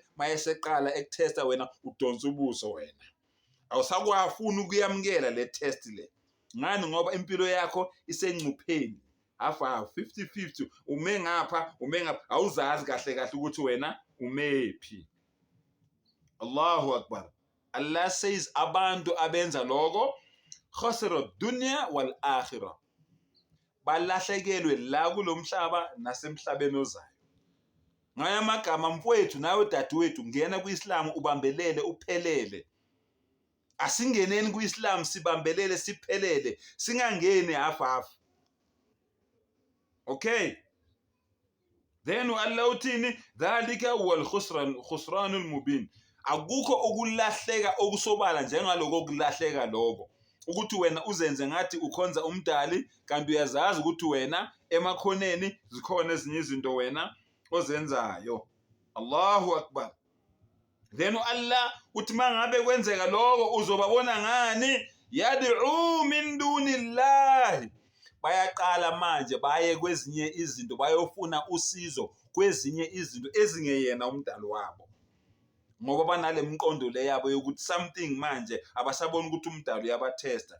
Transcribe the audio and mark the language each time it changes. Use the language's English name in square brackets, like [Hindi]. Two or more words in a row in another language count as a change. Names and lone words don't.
[Zulu] Mayeseqala ekutesta wena udonsa ubuso wena. Awusakwafuna ukuyamkela le test le. Ngani? Ngoba impilo yakho isencupheni. Afa 50-50 ume ngapha awuzazi kahle kahle ukuthi wena umephi. [Arabic] الله أكبر. [English] Allah says [Zulu] abantu abenza lokho [Arabic] خسر الدنيا والآخرة, [Zulu] balahlekelwe la kulomhlaba nasemhlabeni ozayo. ngaya magama mfowethu nawe dadewethu ngena kuIslam ubambelele uphelele. Asingeneni kuIslam sibambelele siphelele, singangeni hafu. [English] Okay, then [Zulu] Allah uthini [Arabic] ذلك الخسران المبين. [Zulu] Akukho okulahleka okusobala njengaloko okulahleka lokho, ukuthi wena uzenze ngathi ukhonza umdali kanti uyazazi ukuthi wena emakhoneni zikhona ezinye izinto wena ozenzayo. [Arabic] الله أكبر. [Zulu] Then Allah uthi mangabe kwenzeka lokho uzobabona ngani? [Arabic] يدعو من دون الله, [Zulu] bayaqala manje baye kwezinye izinto bayofuna usizo kwezinye izinto ezingeyena umdali wabo, ngoba banale mqondo le yabo yokuthi something manje abasabona ukuthi umdali uyabathesta.